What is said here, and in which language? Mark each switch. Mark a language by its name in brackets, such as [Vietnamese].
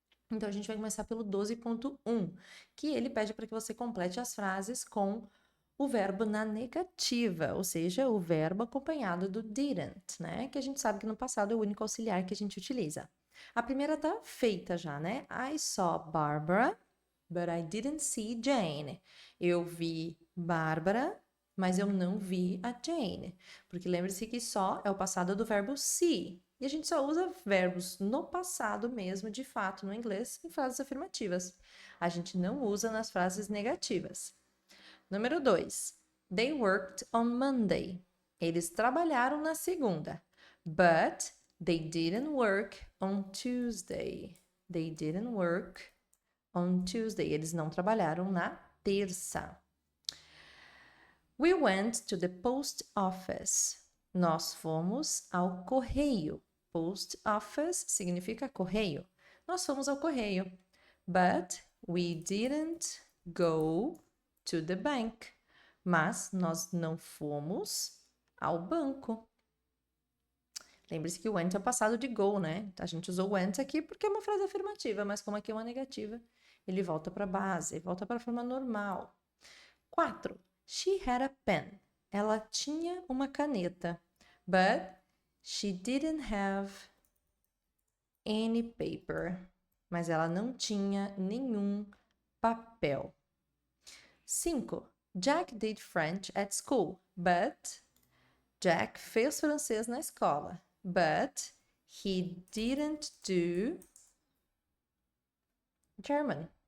[Portuguese] Então, a gente vai começar pelo 12.1, que ele pede para que você complete as frases com o verbo na negativa, ou seja, o verbo acompanhado do didn't, né? Que a gente sabe que no passado é o único auxiliar que a gente utiliza. A primeira tá feita já, né? [English] I saw Barbara, but I didn't see Jane. [Portuguese] Eu vi Bárbara, mas eu não vi a Jane. Porque lembre-se que só é o passado do verbo see. E a gente só usa verbos no passado mesmo, de fato, no inglês, em frases afirmativas. A gente não usa nas frases negativas. Número 2. [English] They worked on Monday. [Portuguese] Eles trabalharam na segunda. [English] But they didn't work on Tuesday. They didn't work on Tuesday. [Portuguese] Eles não trabalharam na terça. [English] We went to the post office. [Portuguese] Nós fomos ao correio. Post office significa correio. Nós fomos ao correio. [English] But we didn't go to the bank. [Portuguese] Mas nós não fomos ao banco. Lembre-se que o went é o passado de go, né? A gente usou went aqui porque é uma frase afirmativa, mas como aqui é uma negativa, ele volta para a base, volta para a forma normal. [English] 4. She had a pen. [Portuguese] Ela tinha uma caneta. [English] But she didn't have any paper. [Portuguese] Mas ela não tinha nenhum papel. [English] 5. Jack did French at school, but Jack [Portuguese] fez francês na escola. [English] But he didn't do German.